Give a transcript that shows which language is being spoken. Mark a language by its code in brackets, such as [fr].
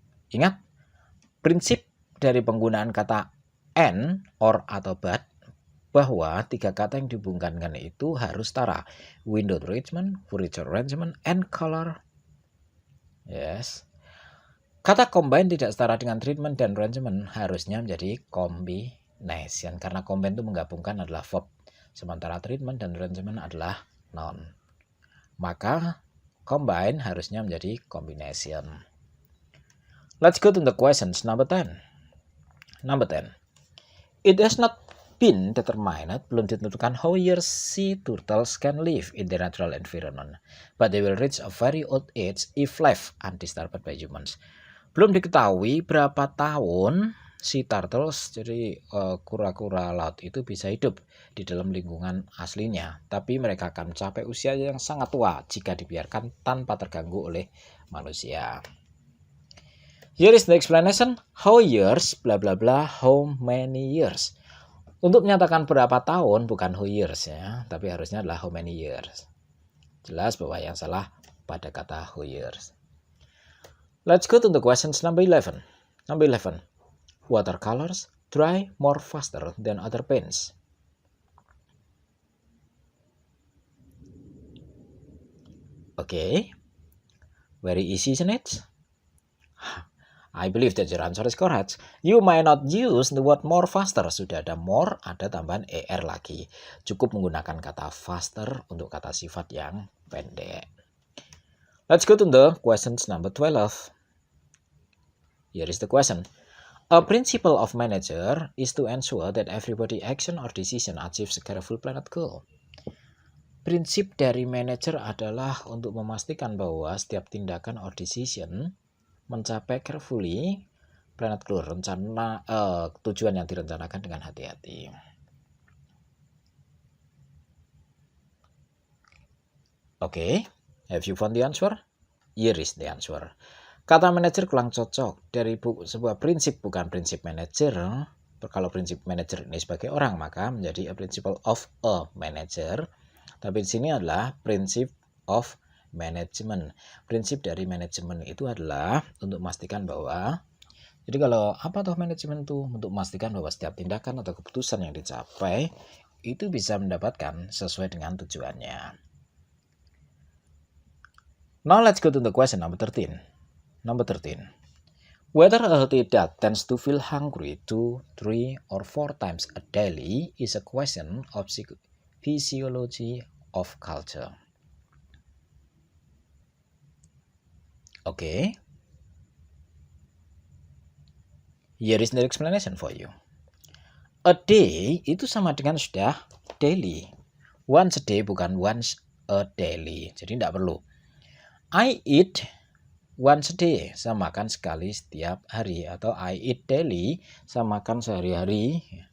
[id] Ingat, prinsip dari penggunaan kata and, or, atau but, bahwa tiga kata yang dihubungkan itu harus setara. [en] Window treatment, furniture arrangement, and color. [id] Yes. Kata combine tidak setara dengan treatment dan arrangement, harusnya menjadi combination. Karena combine itu menggabungkan adalah verb. Sementara treatment dan arrangement adalah noun. Maka combine harusnya menjadi combination. [en] Let's go to the questions number 10. Number 10. It has not been determined, [id] belum ditentukan [en] how years sea turtles can live in their natural environment, but they will reach a very old age if left undisturbed by humans. [id] Belum diketahui berapa tahun sea turtles, jadi kura-kura laut itu bisa hidup di dalam lingkungan aslinya, tapi mereka akan mencapai usia yang sangat tua jika dibiarkan tanpa terganggu oleh manusia. [en] Here is the explanation. How years, bla bla bla, how many years. [id] Untuk menyatakan berapa tahun, bukan how years ya, tapi harusnya adalah [en] how many years. [id] Jelas bahwa yang salah pada kata how years. [en] Let's go to the questions number 11. Number 11. Watercolors dry more faster than other paints. Okay. Very easy, isn't it? I believe that your answer is correct. You might not use the word more faster. [id] Sudah ada more, ada tambahan er lagi. Cukup menggunakan kata faster untuk kata sifat yang pendek. [en] Let's go to the questions number 12. Here is the question. A principle of manager is to ensure that everybody action or decision achieves a careful planned goal. [id] Prinsip dari manager adalah untuk memastikan bahwa setiap tindakan [en] or decision [id] mencapai [en] carefully planned goal, [id] rencana tujuan yang direncanakan dengan hati-hati. [en] Okay, have you found the answer? Here is the answer. [id] Kata manajer kurang cocok dari sebuah prinsip, bukan prinsip manajer. Kalau prinsip manajer ini sebagai orang, maka menjadi [en] a principle of a manager. [id] Tapi di sini adalah prinsip of management. Prinsip dari manajemen itu adalah untuk memastikan bahwa, jadi kalau apa toh manajemen itu? Untuk memastikan bahwa setiap tindakan atau keputusan yang dicapai itu bisa mendapatkan sesuai dengan tujuannya. [en] Now let's go to the question number 13. Number 13. Whether a healthy dog tends to feel hungry 2, 3, or 4 times a day is a question of physiology of culture. Okay. Here is the explanation for you. [id] A day itu sama dengan sudah daily. [en] Once a day [id] bukan [en] once a daily. [id] Jadi tidak perlu. [en] I eat once a day, [id] saya makan sekali setiap hari. Atau [en] I eat daily, [id] saya makan sehari-hari.